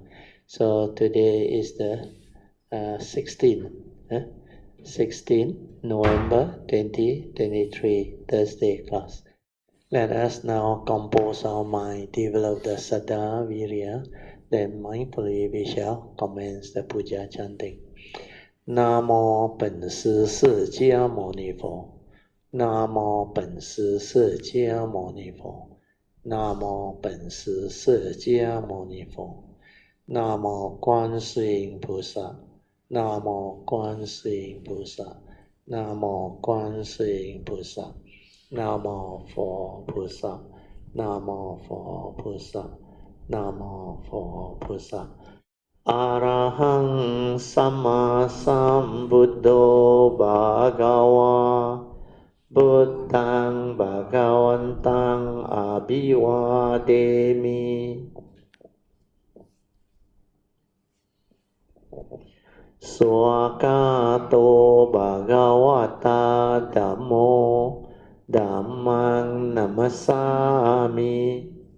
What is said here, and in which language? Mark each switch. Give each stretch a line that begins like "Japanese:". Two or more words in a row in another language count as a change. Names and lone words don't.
English: So today is the 16th, 16 November 2023, Thursday class. Let us now compose our mind, develop the
Pali: Saddha Virya,
English: then mindfully we shall commence the Puja chanting.
Chinese: Namo 本师释迦牟尼佛 Namo 本师释迦牟尼佛 Namo 本师释迦牟尼佛 Namo 观世音菩萨 Namo 观世音菩萨 Namo 观世音菩萨 Namo 佛菩萨 Namo 佛菩
Pali: 萨 Namo 佛菩萨 Arahang Sama Sambuddho Bhagava Buddhang Bhagavantang Abhivademi Swakato Bhagavata Dhammo Dhammang Namasami